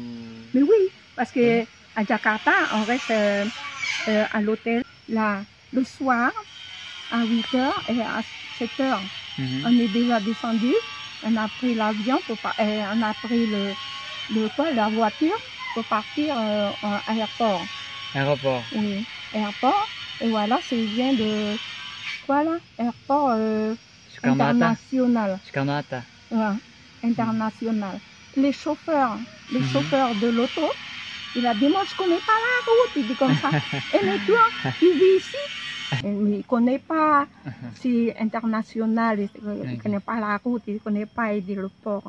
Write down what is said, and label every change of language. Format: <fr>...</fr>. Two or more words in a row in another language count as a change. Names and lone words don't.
<fr>Mais oui, parce que à Jakarta, on reste à l'hôtel là le soir à 8 h et à 7 h. Mhm. On est déjà descendu, on a pris l'avion, on a pris la voiture pour partir à l'aéroport. Aéroport. Oui, aéroport. Et voilà, c'est vient de quoi là? Aéroport Soekarno-Hatta. international. Soekarno-Hatta. Ouais, international. Les chauffeurs de l'auto, il a dit, moi je connais pas la route, il dit comme ça. Et mais toi, tu vis ici? Mais il connaît pas, c'est international, il connaît pas la route, il connaît pas, il dit le port.</fr>